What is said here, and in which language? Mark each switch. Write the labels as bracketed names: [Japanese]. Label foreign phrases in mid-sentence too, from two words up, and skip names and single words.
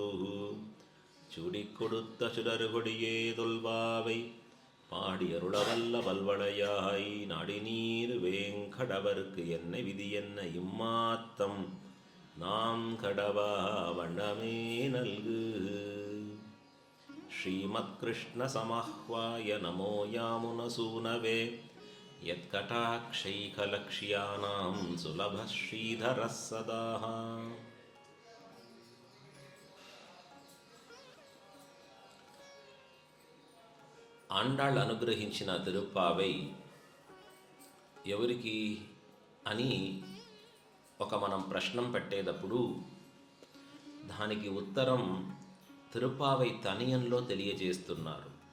[Tamil] சுடிக் கொடுத்த சுடர்கொடியே தொல்பாவை பாடியருளவல்ல பல்வளையாய் நாடினீர் வேங்கடவர்க்கு என்ன விதி என்ன இம்மாத்தம் நாம் கடவா வண்ணமே நல்கு. [Sanskrit] श्रीमत्कृष्ण समाह्वाय नमो यामुनसूनवे यत्कटाक्षैकलक्ष्याणां सुलभः श्रीधरः सदा. [Telugu] ఆండాళ్ళు అనుగ్రహించిన తిరుప్పావై ఎవరికి అని మనం ప్రశ్నం పెట్టేటప్పుడు దానికి ఉత్తరం తిరుప్పావై తనియంలో తెలియజేస్తున్నారు.